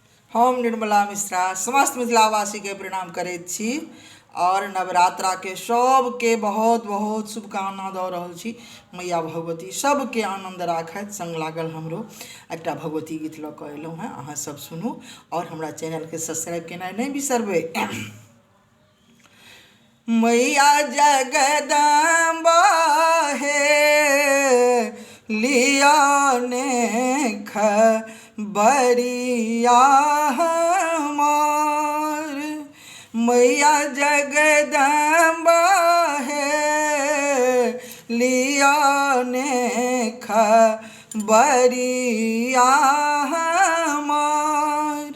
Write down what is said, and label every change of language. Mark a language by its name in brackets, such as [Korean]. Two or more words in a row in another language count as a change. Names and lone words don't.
[Maithili] हम निर्मला मिश्रा समस्त मिथिलावासी के प्रणाम करैत छी और नवरात्रा के सबके बहुत बहुत शुभकामना दऽ रहल छी। मैया भगवती सबके आनंद राखथि। संग लागल हमरो एकटा भगवती गीत लऽ कऽ अयलहुँ हेँ, अहाँ सब सुनू और हमरा चैनल के सब्सक्राइब केनाइ नहि बिसरबै। मैया जगदम्बा हे लिया ने खबरिया हमार। मैया जगदम्बा हे लिया ने खबरिया हमार।